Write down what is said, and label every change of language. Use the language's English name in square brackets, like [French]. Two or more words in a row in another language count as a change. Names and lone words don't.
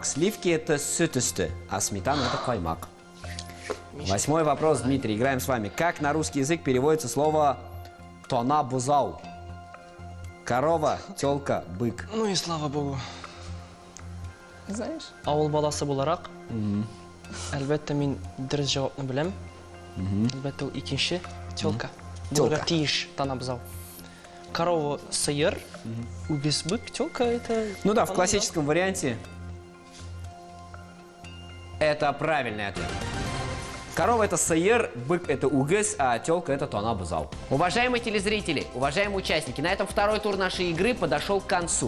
[Russian] Сливки – это süteste, а сметана – это каймак. 8-й вопрос, Дмитрий. Играем с вами. Как на русский язык переводится слово [Tatar] «тона бузау»? [Russian] Корова, телка, бык. Ну и слава богу. Знаешь? [Tatar] Ауыл баласы буларак, әлбәттә мин дөрес җавапны беләм. Әлбәттә ул икенче тёлка. Тёлка. Булырга тиеш тана бузау. [Russian] Корова [Tatar] сыер, үгез [Russian] бык, тёлка это. Ну да, в тана классическом варианте это правильный ответ. Корова – это саер, бык – это угыз, а телка – это [Tatar] тона бузау. [Russian] Уважаемые телезрители, уважаемые участники, на этом второй тур нашей игры подошел к концу.